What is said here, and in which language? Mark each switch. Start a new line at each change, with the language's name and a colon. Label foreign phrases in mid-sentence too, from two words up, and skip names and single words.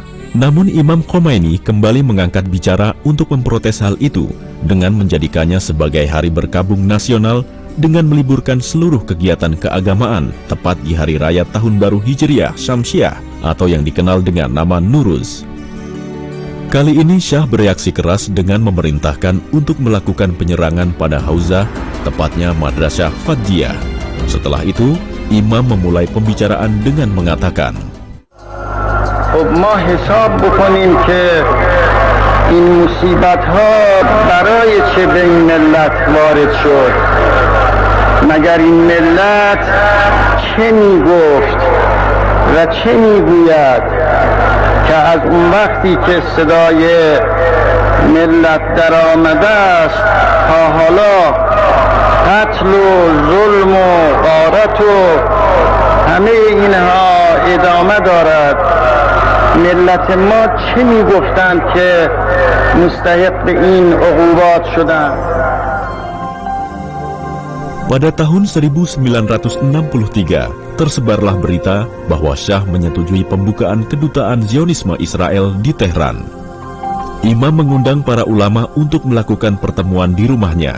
Indonesian: Namun Imam Khomeini kembali mengangkat bicara untuk memprotes hal itu dengan menjadikannya sebagai hari berkabung nasional dengan meliburkan seluruh kegiatan keagamaan tepat di Hari Raya Tahun Baru Hijriah Syamsiah atau yang dikenal dengan nama Nuruz. Kali ini Syah bereaksi keras dengan memerintahkan untuk melakukan penyerangan pada Hauzah, tepatnya Madrasah Fadjiyah. Setelah itu, Imam memulai pembicaraan dengan mengatakan,
Persian: خب ما حساب بکنیم که این مصیبت ها برای چه به این ملت وارد شد. مگر این ملت چه میگفت و چه میگوید که از اون وقتی که صدای ملت در آمده است تا حالا قتل و ظلم و غارت و همه اینها ادامه دارد. ملت ما چه میگفتند که مستحق این عقوبات شدند.
Indonesian: Pada tahun 1963, tersebarlah berita bahwa Syah menyetujui pembukaan kedutaan Zionisme Israel di Tehran. Imam mengundang para ulama untuk melakukan pertemuan di rumahnya.